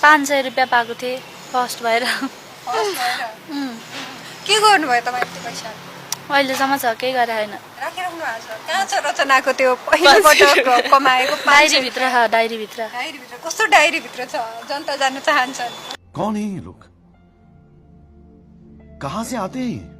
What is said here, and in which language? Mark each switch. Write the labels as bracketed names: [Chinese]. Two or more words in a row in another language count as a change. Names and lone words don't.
[Nepali] 500 रुपियाँ पाएको थिएँ फर्स्ट भएर। के गर्नुभयो तपाईँले त्यो पैसा? अहिलेसम्म छ, केही गरे होइन। राखिराख्नु भएको छ? कहाँ छ रचनाको त्यो पहिलोपटक कमाएको? डायरीभित्र छ, डायरीभित्र। डायरीभित्र? कस्तो डायरीभित्र छ? जनता जान्न चाहन्छन्। [Hindi] कौन है ये लोग? कहाँ से आते हैं?